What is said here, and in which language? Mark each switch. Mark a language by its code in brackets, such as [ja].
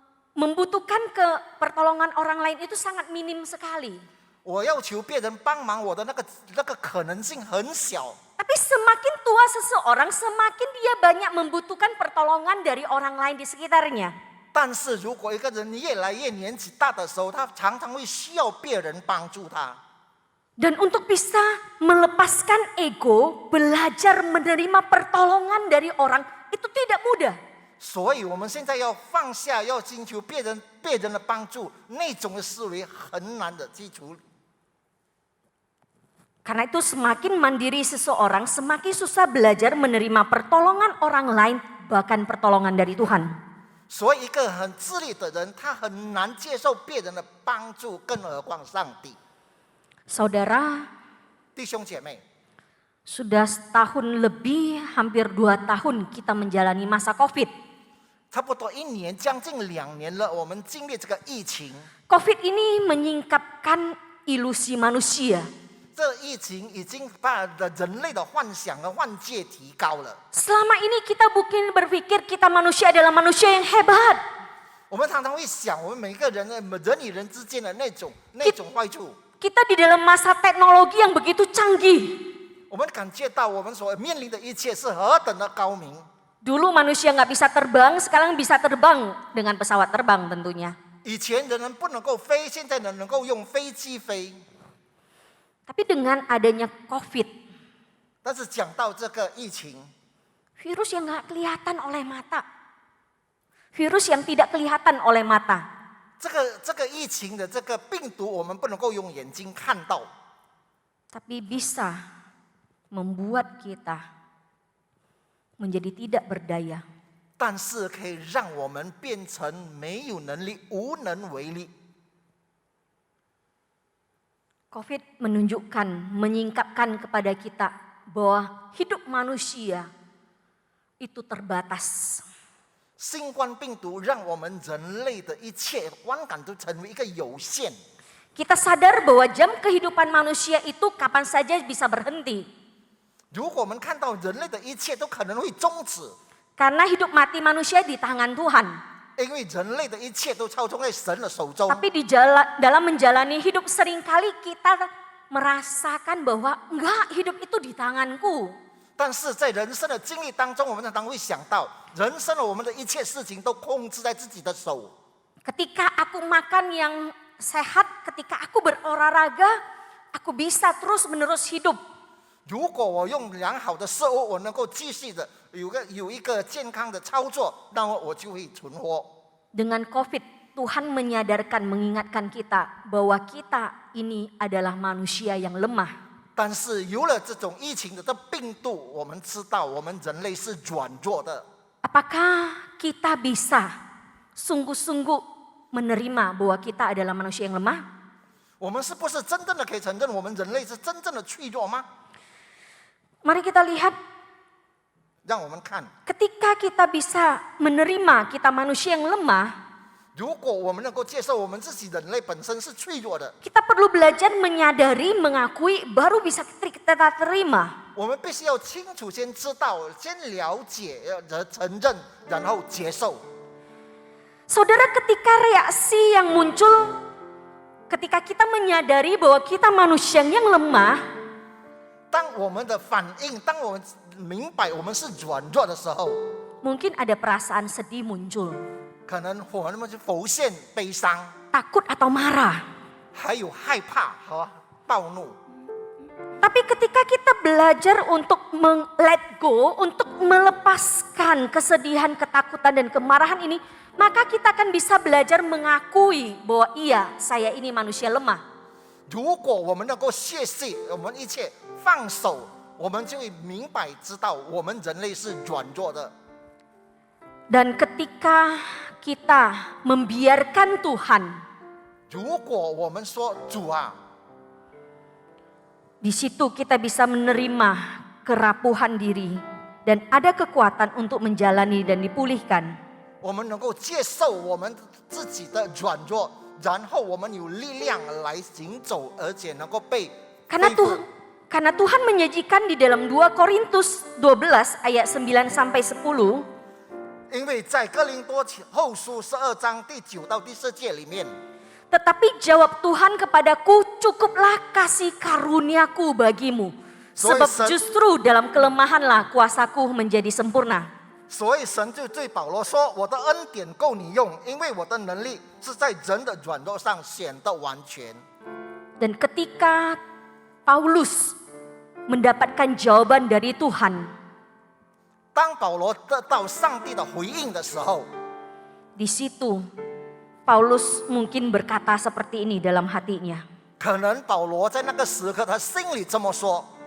[id] Membutuhkan pertolongan orang lain itu sangat minim sekali. [zh] 我要求别人帮忙，我的那个可能性很小。 [id] Tapi semakin tua seseorang, semakin dia banyak membutuhkan pertolongan dari orang lain di sekitarnya. [zh] 但是如果一个人越来越年纪大的时候，他常常会需要别人帮助他。 [id] Dan untuk bisa melepaskan ego, belajar menerima pertolongan dari orang, itu tidak mudah. [zh] 所以我们现在要放下，要寻求别人的帮助，那种的思维很难的去处理。 [id] Karena itu semakin mandiri seseorang, semakin susah belajar menerima pertolongan orang lain, bahkan pertolongan dari Tuhan. [zh] 所以一个很自律的人，他很难接受别人的帮助，更何况上帝。 [id] Saudara, [zh] 弟兄姐妹， [id] sudah setahun lebih, hampir 2 tahun kita menjalani masa COVID. [zh] 差不多1年，将近2年了，我们经历这个疫情。 [id] COVID ini menyingkapkan ilusi manusia. [zh] 这疫情已经把人类的幻想和幻界提高了。 [id] Selama ini kita mungkin berpikir kita manusia adalah manusia yang hebat. [zh] 我们常常会想，我们每个人与人之间的那种坏处。 [id] Kita di dalam masa teknologi yang begitu canggih. [zh] 我们感觉到我们所面临的一切是何等的高明。 [id] Dulu manusia nggak bisa terbang, sekarang bisa terbang dengan pesawat terbang tentunya. [zh] 以前人不能够飞，现在人能够用飞机飞。 [id] Tapi dengan adanya COVID, [zh] 但是讲到这个疫情， [id] virus yang nggak kelihatan oleh mata, virus yang tidak kelihatan oleh mata. [zh] 这个疫情的这个病毒，我们不能够用眼睛看到， [id] Tapi bisa membuat kita menjadi tidak berdaya. [zh] 但是可以让我们变成没有能力、无能为力。 [id] COVID menunjukkan, menyingkapkan kepada kita bahwa hidup manusia itu terbatas. [zh] 新冠病毒让我们人类的一切观感都成为一个有限。 [id] Kita sadar bahwa jam kehidupan manusia itu kapan saja bisa berhenti. [zh] 如果我们看到人类的一切都可能会终止， [id] Karena hidup mati manusia di tangan Tuhan. [zh] 因为人类的一切都操纵在神的手中。 [id] Tapi dalam menjalani hidup seringkali kita merasakan bahwa enggak, hidup itu di tanganku. [zh] 但是在人生的经历当中，我们常常会想到，人生的我们的一切事情都控制在自己的手。 [id] Ketika aku makan yang sehat, ketika aku berolahraga, aku bisa terus-menerus hidup. [zh] 如果我用良好的食物，我能够继续的有一个健康的操作，那么我就会存活。 [id] Dengan COVID, Tuhan menyadarkan, mengingatkan kita bahwa kita ini adalah manusia yang lemah. [zh] 但是有了这种疫情的这病毒，我们知道我们人类是软弱的。 [id] Apakah kita bisa sungguh-sungguh menerima bahwa kita adalah manusia yang lemah? [zh] 我们是不是真正的可以承认，我们人类是真正的脆弱吗？ [id] Mari kita lihat, [zh] 让我们看， [id] ketika kita bisa menerima kita manusia yang lemah, [zh] 如果我们能够接受我们自己人类本身是脆弱的， [id] kita perlu belajar menyadari, mengakui, baru bisa kita terima. [zh] 我们必须要清楚先知道，先了解，承认，然后接受。 [id] Saudara, ketika reaksi yang muncul, ketika kita menyadari bahwa kita manusia yang lemah, [zh] 当我们的反应，当我们明白我们是软弱的时候， [id] mungkin ada perasaan sedih muncul. [zh] 可能我们就浮现悲伤， [id] takut atau marah. [zh] 还有害怕和暴怒。 [id] Tapi ketika kita belajar untuk [en] let go, [id] untuk melepaskan kesedihan, ketakutan dan kemarahan ini, maka kita akan bisa belajar mengakui bahwa iya, saya ini manusia lemah. [zh] 如果我们能够歇息，我们一切放手，我们就会明白知道我们人类是软弱的。 [id] Dan ketika kita membiarkan Tuhan, [zh] 如果我们说主啊， [id] di situ kita bisa menerima kerapuhan diri dan ada kekuatan untuk menjalani dan dipulihkan. [zh] 我们能够接受我们自己的软弱，然后我们有力量来行走，而且能够被 [id] Karena [zh] 恢复。 [id] karena Tuhan menyajikan di dalam 2 Korintus 12 ayat 9 sampai 10, [zh] 因为在哥林多后书12章第9到第10节里面， [id] tetapi jawab Tuhan kepadaku, cukuplah kasih karuniaku bagimu. Sebab justru dalam kelemahanlah kuasaku menjadi sempurna. [zh] 所以神就对保罗说：“我的恩典够你用，因为我的能力是在人的软弱上显得完全。” [id] Dan ketika Paulus mendapatkan jawaban dari Tuhan, [zh] 当保罗得到上帝的回应的时候， [id] di situ Paulus mungkin berkata seperti ini dalam hatinya. [zh] 可能保罗在那个时刻他心里这么说。